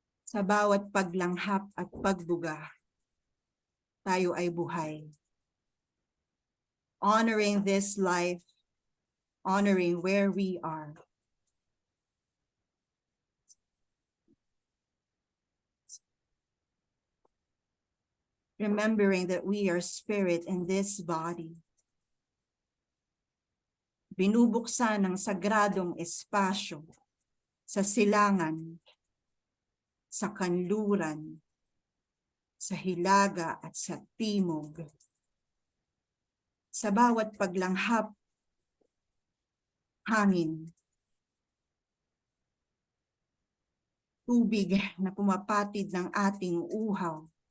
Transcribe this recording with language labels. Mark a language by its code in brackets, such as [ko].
[tl] Sa bawat paglanghap at pagbuga, tayo ay buhay. [en] Honoring this life, honoring where we are. Remembering that we are spirit in this body. [tl] Binubuksan ng sagradong espasyo sa silangan, sa kanluran, sa hilaga at sa timog. Sa bawat paglanghap, hangin, tubig na pumapatid ng ating uhaw.